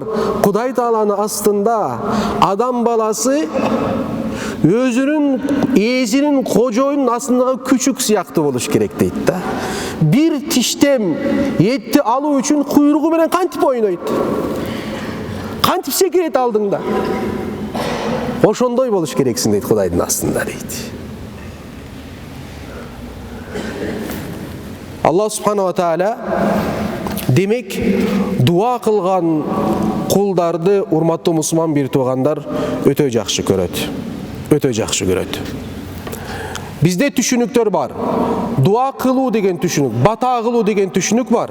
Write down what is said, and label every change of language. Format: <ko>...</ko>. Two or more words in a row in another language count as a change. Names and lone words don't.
<ky>Кудай Тааланын астында адам баласы өзүнүн ээсинин, кожоюнун астындагы күчүк сыяктуу болуш керек дейт да. Бир тиштем этти алуу үчүн куйругу менен кантип ойнойт, кантип секирет алдыңда. Ошондой болуш керексиң дейт Кудайдын астында дейт.</ky> <ar>الله سبحانه وتعالى</ar> <ky>демек дуа кылган кулдарды, урматтуу мусулман бир туугандар, өтө жакшы көрөт. Өтө жакшы көрөт. Бизде түшүнүктөр бар. Дуа кылуу деген түшүнүк, бата кылуу деген түшүнүк бар.</ky>